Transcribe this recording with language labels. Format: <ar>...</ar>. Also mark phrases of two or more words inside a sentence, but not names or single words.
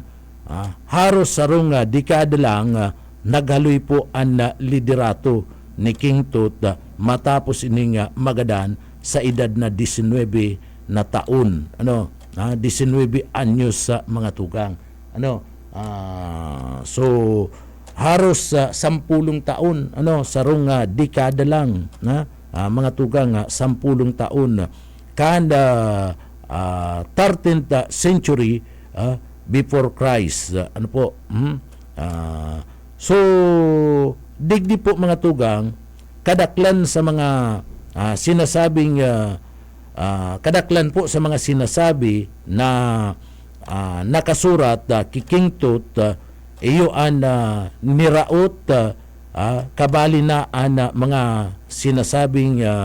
<bik>Haros sarong dekada lang naghaloy po ang liderato ni King Tut matapos ining magadan sa edad na 19 na taon. 19 anyos sa mga tugang. So haros 10 taon sarong dekada lang mga tugang 10 taon kanda</bik> <en>13th century before Christ.</en> <bik>So digdi po mga tugang kadaklan sa mga sinasabing kadaklan po sa mga sinasabi na nakasurat kay King Tut iyo an niraot kabali na an mga sinasabing</bik>